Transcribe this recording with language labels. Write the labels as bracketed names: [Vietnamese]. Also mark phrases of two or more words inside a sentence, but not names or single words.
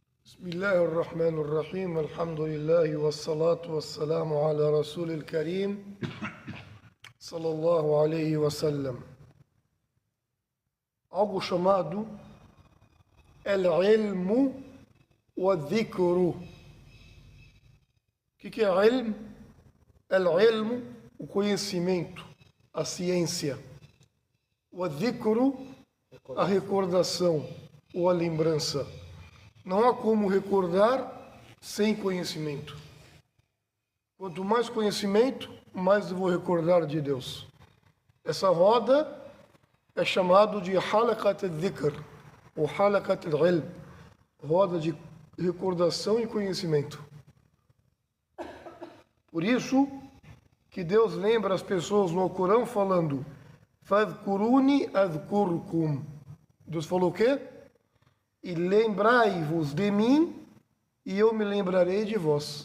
[Arabic] بسم الله الرحمن الرحيم الحمد لله والصلاة والسلام على رسول الكريم صلى الله عليه وسلم. [Portuguese] Algo chamado [Arabic] العلم والذكر. [Portuguese] O que é ilm? El-ilmu, o conhecimento, a ciência. O dhikru, a recordação ou a lembrança. Não há como recordar sem conhecimento. Quanto mais conhecimento, mais eu vou recordar de Deus. Essa roda é chamada de [Arabic] حلقة الذكر, [Portuguese] ou [Arabic] حلقة العلم, [Portuguese] roda de recordação e conhecimento. Por isso que Deus lembra as pessoas no Corão falando [Arabic] فاذكروني أذكركم. [Portuguese] Deus falou o quê? E lembrai-vos de mim, e eu me lembrarei de vós.